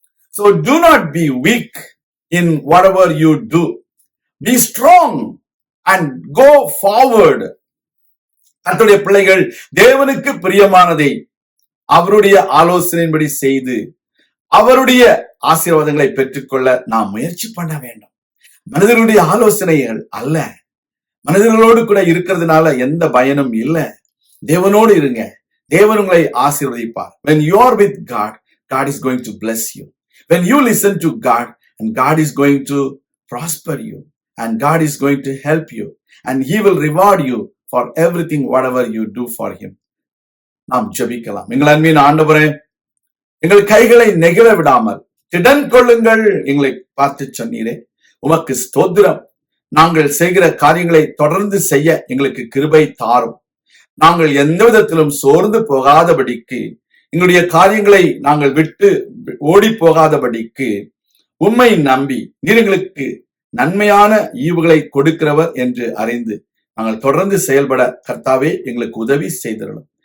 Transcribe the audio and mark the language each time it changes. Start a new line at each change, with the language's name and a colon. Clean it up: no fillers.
English: So do not be weak in whatever you do. Be strong and go forward.
Tamil: கர்த்தருடைய பிள்ளைகள் தேவனுக்கு பிரியமானதை அவருடைய ஆலோசனையின்படி செய்து அவருடைய ஆசீர்வாதங்களை பெற்றுக்கொள்ள நாம் முயற்சி பண்ண வேண்டும். மனிதர்களுடைய ஆலோசனைகள் அல்ல. மனிதர்களோடு கூட இருக்கிறதுனால எந்த பயனும் இல்லை. தேவனோடு இருங்க, தேவன் உங்களை ஆசீர்வதிப்பார்.
English: When you are with God, God is going to bless you. When you listen to God, and God is going to prosper you. And God is going to help you, and He will reward you for everything whatever you do for Him.
Tamil: நாம் ஜெபிக்கலாம். எங்கள் அன்பின் ஆண்டவரே, எங்கள் கைகளை நெகிழ விடாமல் திடன் கொள்ளுங்கள் எங்களை பார்த்து சொன்னீரே, உமக்கு ஸ்தோத்திரம். நாங்கள் செய்கிற காரியங்களை தொடர்ந்து செய்ய எங்களுக்கு கிருபை தாரும். நாங்கள் எந்த விதத்திலும் சோர்ந்து போகாதபடிக்கு, எங்களுடைய காரியங்களை நாங்கள் விட்டு ஓடி போகாதபடிக்கு உம்மை நம்பி நீர் எங்களுக்கு நன்மையான ஈவுகளை கொடுக்கிறவர் என்று அறிந்து நாங்கள் தொடர்ந்து செயல்பட கர்த்தாவே எங்களுக்கு உதவி செய்திருக்கிறோம்.